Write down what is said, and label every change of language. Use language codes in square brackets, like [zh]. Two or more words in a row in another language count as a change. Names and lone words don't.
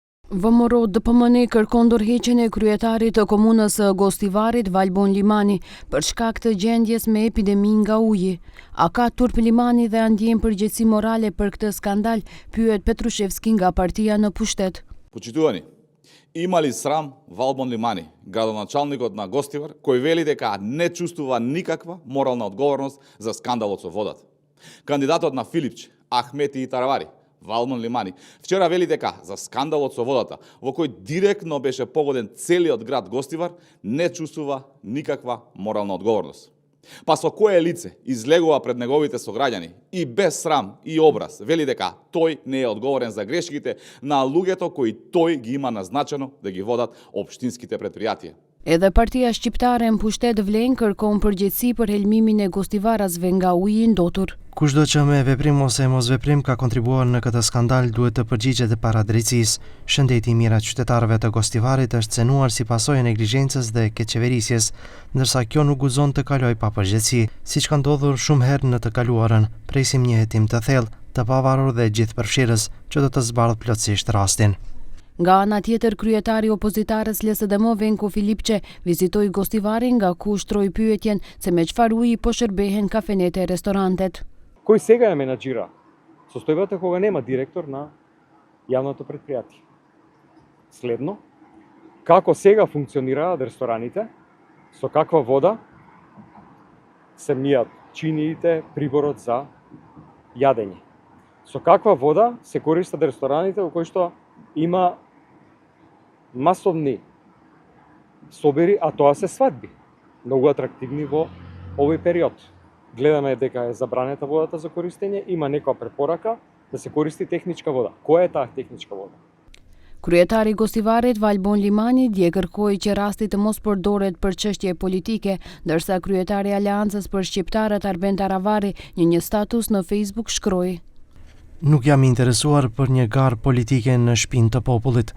[sq] VMRO DPMN kërkon ndërheqjen e kryetarit të komunës së Gostivarit Valbon Limani për shkak të gjendjes me epidemi nga uji. A ka turp Limani dhe a ndjen përgjegjësi morale për këtë skandal? Pyet Petrushevski nga partia në pushtet. [mk] Почитувани, има ли срам Валбон Лимани, градоначалникот на Гостивар, кој вели дека не чувствува никаква морална одговорност за скандалот со водата? Кандидатот на Филипче, Ахмети и Таравари, Валбон Лимани, вчера вели дека за скандалот со водата, во кој директно беше погоден целиот град Гостивар, не чувствува никаква морална одговорност. Па со кое лице излегува пред неговите сограѓани и без срам и образ вели дека тој не е одговорен за грешките на луѓето кои тој ги има назначено да ги водат општинските предпријатија. [sq] Edhe partia shqiptare në pushtet vlen kërkon përgjegjësi për helmimin e gostivarasve nga uji i ndotur. Kushdo që me veprim ose mosveprim ka kontribuar në këtë skandal duhet të përgjigjet para drejtësisë. Shëndeti i mirë të qytetarëve të Gostivarit është cenuar si pasojë e neglizhencës dhe keqeverisjes, ndërsa kjo nuk guxon të kalojë pa përgjegjësi, siç ka ndodhur shumë herë në të kaluarën. Presim një hetim të thellë, të pavarur dhe gjithëpërfshirës që do të zbardhë plotësisht rastin. Nga ana tjetër, kryetari opozitarës LSDM Venko Filipçe vizitoi Gostivarin, nga ku shtroi pyetjen se me çfarë uji po shërbehen kafenete e restorantet. [mk] Кој сега ја менаџира состојбата кога нема директор на јавното предпријатие. Следно, како сега функционираат рестораните, со каква вода се мијат чиниите, приборот за јадење. Со каква вода се користат рестораните во кои што има масовни собери, а тоа се свадби, многу атрактивни во овој период. Гледаме дека е забранета водата за користење, има некоја препорака да се користи техничка вода. Која е таа техничка вода? [sq] Kryetari i Gostivarit Valbon Limani dje kërkoi që rasti të mos përdoret për çështje politike, ndërsa kryetari i Aleancës për Shqiptarët Arben Taravari në një status në Facebook shkroi: Nuk jam interesuar për një garë politike në shpinë të popullit.